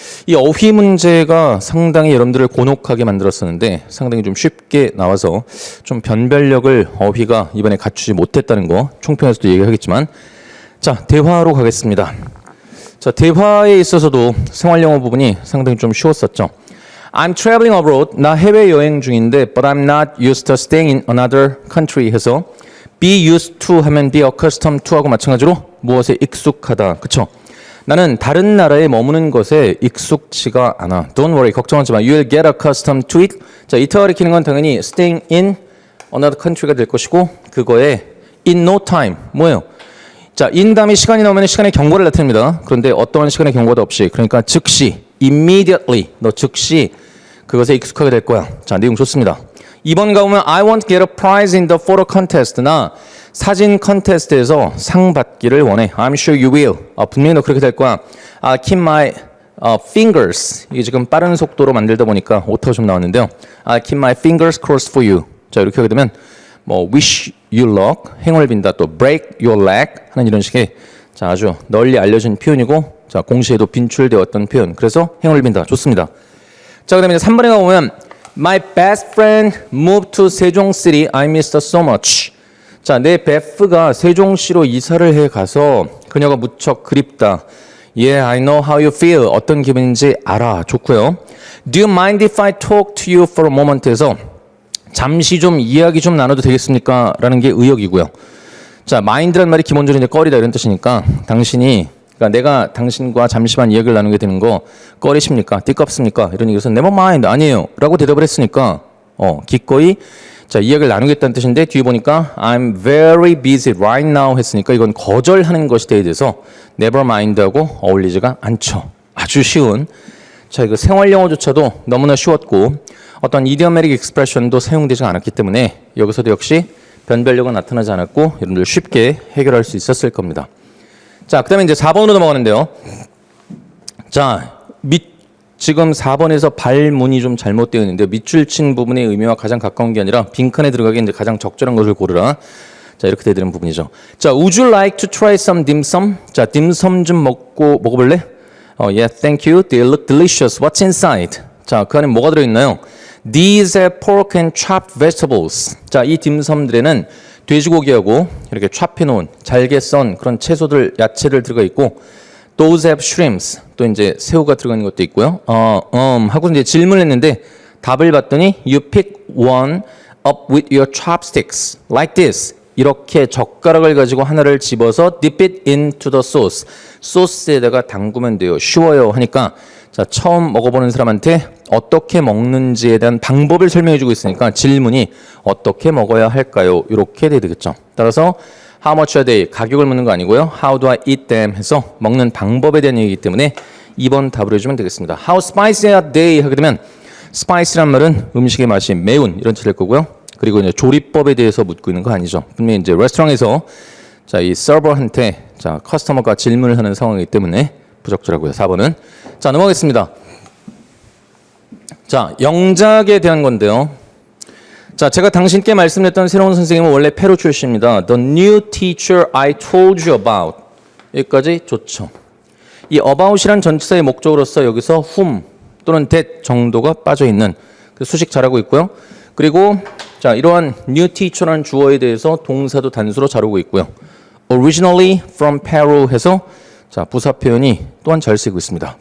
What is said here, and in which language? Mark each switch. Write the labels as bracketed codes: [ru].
[ko] 이 어휘 문제가 상당히 여러분들을 곤혹하게 만들었었는데 상당히 좀 쉽게 나와서 좀 변별력을 어휘가 이번에 갖추지 못했다는 거 총평에서도 얘기하겠지만, 자, 대화로 가겠습니다. 자, 대화에 있어서도 생활영어 부분이 상당히 좀 쉬웠었죠. [en] I'm traveling abroad. [ko] 나 해외여행 중인데 [en] but I'm not used to staying in another country 해서 be used to 하면 be accustomed to [ko] 하고 마찬가지로 무엇에 익숙하다. 그쵸? 나는 다른 나라에 머무는 것에 익숙치가 않아. [en] Don't worry. [ko] 걱정하지 마. [en] You'll get accustomed to it. [ko] 자, 이터 가리키는 건 당연히 [en] staying in another country [ko] 가 될 것이고, 그거에 [en] in no time. [ko] 뭐예요? 자, in 다음에 시간이 나오면 시간의 경고를 나타냅니다. 그런데 어떠한 시간의 경고도 없이, 그러니까 즉시, immediately, 너 즉시 그것에 익숙하게 될 거야. 자, 내용 좋습니다. 2번 가보면 [en] I want to get a prize in the photo contest. [ko] 나 사진 컨테스트에서 상 받기를 원해. [en] I'm sure you will. [ko] 분명히 너 그렇게 될 거야. [en] I'll keep my fingers. [ko] 이게 지금 빠른 속도로 만들다 보니까 오타가 좀 나왔는데요. [en] I'll keep my fingers crossed for you. [ko] 자, 이렇게 하게 되면 뭐 [en] wish you luck, [ko] 행운을 빈다, 또 [en] break your leg [ko] 하는 이런 식의 자, 아주 널리 알려진 표현이고, 자, 공시에도 빈출되었던 표현. 그래서 행운을 빈다. 좋습니다. 자, 그다음에 이제 3번에 가보면 [en] My best friend moved to 세종 City. I miss her so much. [ko] 자, 내 베프가 세종시로 이사를 해 가서 그녀가 무척 그립다. [en] Yeah, I know how you feel. [ko] 어떤 기분인지 알아. 좋고요. [en] Do you mind if I talk to you for a moment? [ko] 에서 잠시 좀 이야기 좀 나눠도 되겠습니까? 라는 게 의역이고요. 자, mind란 말이 기본적으로 이제 꺼리다 이런 뜻이니까 당신이 그러니까 내가 당신과 잠시만 이야기를 나누게 되는 거 꺼리십니까? 띠껍습니까? 이런 얘기에서 [en] never mind [ko] 아니에요 라고 대답을 했으니까 기꺼이 자 이야기를 나누겠다는 뜻인데 뒤에 보니까 [en] I'm very busy right now [ko] 했으니까 이건 거절하는 것이 돼야 돼서 never mind하고 어울리지가 않죠. 아주 쉬운 자 이거 생활 영어조차도 너무나 쉬웠고 어떤 이디어메릭 익스프레션도 사용되지 않았기 때문에 여기서도 역시 변별력은 나타나지 않았고 여러분들 쉽게 해결할 수 있었을 겁니다. 자, 그 다음에 이제 4번으로 넘어가는데요. 자, 지금 4번에서 발문이 좀 잘못되어 있는데 밑줄 친 부분의 의미와 가장 가까운 게 아니라 빈칸에 들어가기 이제 가장 적절한 것을 고르라. 자, 이렇게 되는 부분이죠. [en] 자, would you like to try some dim sum? [ko] 자, 딤섬 좀 먹어볼래? [en] Yeah, thank you. They look delicious. What's inside? [ko] 자, 그 안에 뭐가 들어있나요? [en] These are pork and chopped vegetables. [ko] 자, 이 딤섬들에는 돼지고기하고 이렇게 찹해놓은 잘게 썬 그런 채소들, 야채를 들어가 있고 [en] Those have shrimps. [ko] 또 이제 새우가 들어가 있는 것도 있고요. 하고 이제 질문을 했는데 답을 봤더니 [en] You pick one up with your chopsticks like this. [ko] 이렇게 젓가락을 가지고 하나를 집어서 [en] dip it into the sauce. [ko] 소스에다가 담그면 돼요. 쉬워요 하니까 자 처음 먹어보는 사람한테 어떻게 먹는지에 대한 방법을 설명해주고 있으니까 질문이 어떻게 먹어야 할까요? 이렇게 돼야 되겠죠. 따라서 [en] How much are they? [ko] 가격을 묻는 거 아니고요. [en] How do I eat them? [ko] 해서 먹는 방법에 대한 얘기이기 때문에 2번 답을 해주면 되겠습니다. [en] How spicy are they? [ko] 하게 되면 spicy란 말은 음식의 맛이 매운 이런 뜻이 될 거고요. 그리고 이제 조리법에 대해서 묻고 있는 거 아니죠. 분명히 이제 레스토랑에서 자, 이 서버한테 자, 커스터머가 질문을 하는 상황이기 때문에 부적절하고요. 4번은. 자, 넘어가겠습니다. 자, 영작에 대한 건데요. 자, 제가 당신께 말씀드렸던 새로운 선생님은 원래 페루 출신입니다. [en] The new teacher I told you about. [ko] 여기까지 좋죠. 이 about이란 전치사의 목적으로서 여기서 whom 또는 that 정도가 빠져있는 수식 잘하고 있고요. 그리고 자, 이러한 new teacher라는 주어에 대해서 동사도 단수로 잘 오고 있고요. [en] Originally from Peru [ko] 해서 자, 부사 표현이 또한 잘 쓰이고 있습니다.